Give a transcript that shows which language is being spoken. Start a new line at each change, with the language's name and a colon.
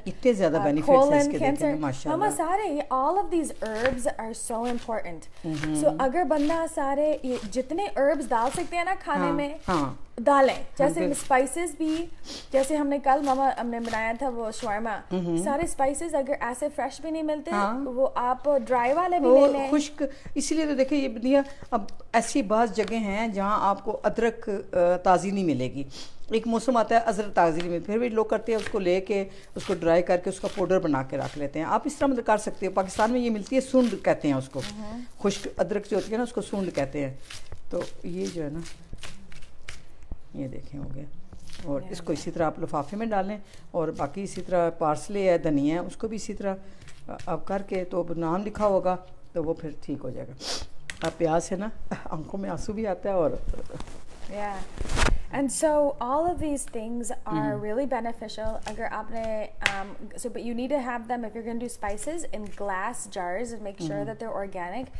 Urdu: اتنے زیادہ benefits ہیں اس کے دیکھیں گے ماشاء اللہ.
English: سارے all of these herbs are so important.
Urdu: So اگر بندہ سارے جتنے herbs ڈال سکتے ہیں نا کھانے میں ڈالیں, جیسے اسپائسز بھی, جیسے ہم نے کل ماما ہم نے بنایا تھا وہ شورما, سارے اسپائسز اگر ایسے فریش بھی نہیں ملتے وہ آپ ڈرائی والے بھی لے لیں, خشک. اسی لیے تو دیکھیں یہ دیا, اب ایسی بعض جگہ ہیں جہاں آپ کو ادرک تازی نہیں ملے گی. ایک موسم آتا ہے ادرک تازی نہیں ملتی, پھر بھی لوگ کرتے ہیں اس کو لے کے اس کو ڈرائی کر کے اس کا پاؤڈر بنا کے رکھ لیتے ہیں. آپ اس طرح مطلب کر سکتے ہو. پاکستان میں یہ ملتی ہے سونڈ کہتے ہیں اس کو, خشک ادرک جو ہوتی ہے نا اس کو سونڈ کہتے ہیں. تو یہ جو ہے نا یہ دیکھیں ہو گیا, اور اس کو اسی طرح آپ لفافے میں ڈالیں, اور باقی اسی طرح پارسلے ہے, دھنیا ہے, اس کو بھی اسی طرح آپ کر کے, تو نام لکھا ہوگا تو وہ پھر ٹھیک ہو جائے گا. اب پیاز ہے نا آنکھوں میں آنسو بھی آتا ہے. اور
English: and so all of these things are really beneficial.
Urdu: Agar aapne
English: but you need to have them, if you're going to do spices, in glass jars and make sure that they're organic.